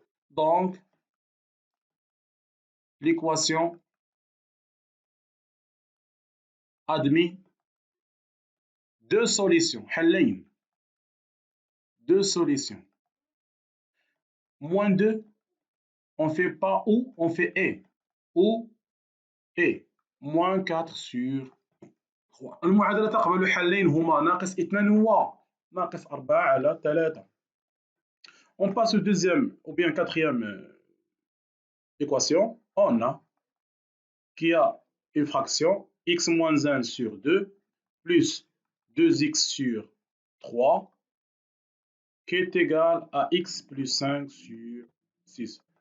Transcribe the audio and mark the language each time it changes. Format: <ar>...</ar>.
<fr>Donc, l'équation admet deux solutions. Deux solutions. Moins 2, on fait pas ou, on fait et. Ou et. Moins 4 sur 3.</fr> <ar>المعادلة تقبل حلين هما ناقص 2 و ناقص 4 على 3.</ar> <fr>On passe au deuxième ou bien quatrième équation. On a qui a une fraction x moins 1 sur 2 plus 2x sur 3 qui est égal à x plus 5 sur 6.</fr>